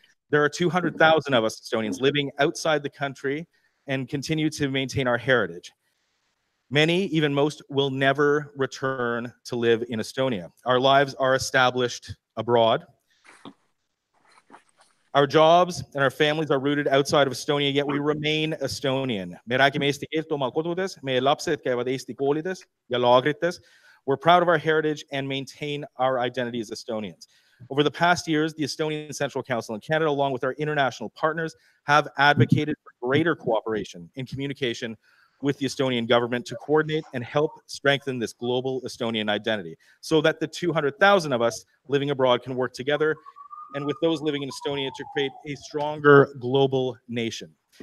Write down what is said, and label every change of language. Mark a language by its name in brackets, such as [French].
[English] There are 200,000 of us Estonians living outside the country and continue to maintain our heritage. Many, even most, will never return to live in Estonia. Our lives are established abroad. Our jobs and our families are rooted outside of Estonia, yet we remain Estonian. [Estonian] Me räägime eesti keelt oma kodudes, meie lapsed käivad Eesti koolides ja laagrites. [English] We're proud of our heritage and maintain our identity as Estonians. Over the past years, the Estonian Central Council in Canada, along with our international partners, have advocated for greater cooperation and communication with the Estonian government to coordinate and help strengthen this global Estonian identity so that the 200,000 of us living abroad can work together and with those living in Estonia to create a stronger global nation.